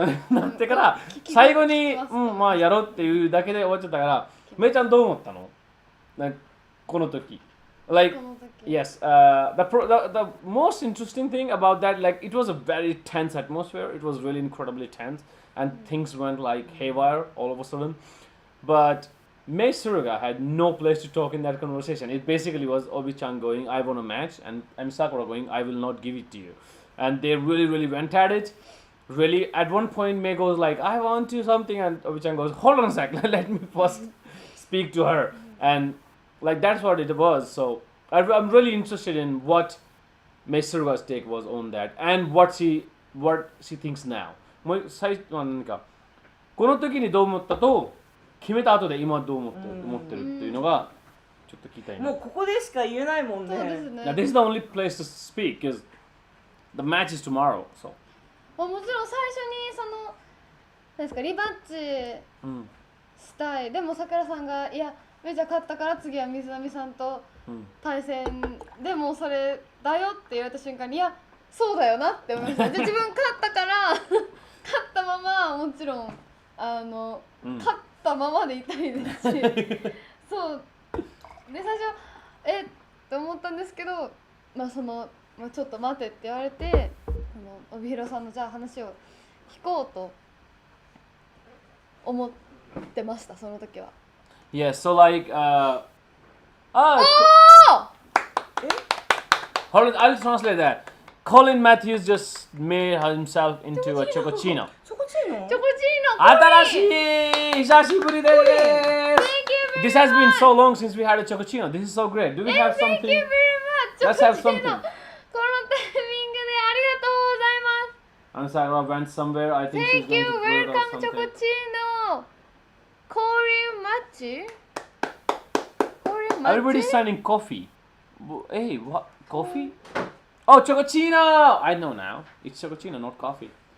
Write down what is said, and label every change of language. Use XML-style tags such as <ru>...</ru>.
<ja>なってから最後にまあやろうっていうだけで終わっちゃったからめいちゃんどう思ったのこの時</ja> <en>Like yes, the most interesting thing about that, like it was a very tense atmosphere. It was really incredibly tense, and things went like haywire all of a sudden. But Mei Suruga had no place to talk in that conversation. It basically was Obi-chan going, I want a match, and Sakura going, I will not give it to you. And they really went at it. Really, at one point, Mei goes like, I want to something, and Obi-chan goes, hold on a sec, let me first speak to her. And like that's what it was. So I'm really interested in what Mei Suruga's take was on that, and what she thinks now.</en> <ja>もう最初は何かこの時にどう思ったと決めた後で今どう思ってるっていうのがちょっと聞きたいな。もうここでしか言えないもんね。そうですね。</ja> <en>Now this is the only place to speak because the match is tomorrow. So</en> <ja>もちろん最初にそのなんですかリバッチしたい、でもさくらさんがいやメジャー勝ったから次は水波さんと対戦、でもそれだよって言われた瞬間にいやそうだよなって思いました。で自分勝ったから勝ったままもちろん勝ったままでいたいですしそうで最初って思ったんですけど、まあその、ちょっと待てって言われて帯広さんのじゃあ話を聞こうと思ってましたその時は。</ja> <en>yeah, so like hold on, I'll translate that. Colin Matthews just made himself into a ChocoChino.</en> <ja>チョコチーノ？チョコチーノ新しい久しぶりです。</ja> <en>This has been so long since we had a ChocoChino. This is so great. Do we have something? Thank you very much. Let's have something.</en> <ja>このタイミングでありがとうございます。</ja> <en>And Sarah went somewhere. I think she's Thank going you, to Florida or welcome something. ChocoChino. Korean match? Korean match? Everybody's signing coffee. Hey, what? Coffee? Oh, ChocoChino! I know now. It's ChocoChino, not coffee.</en>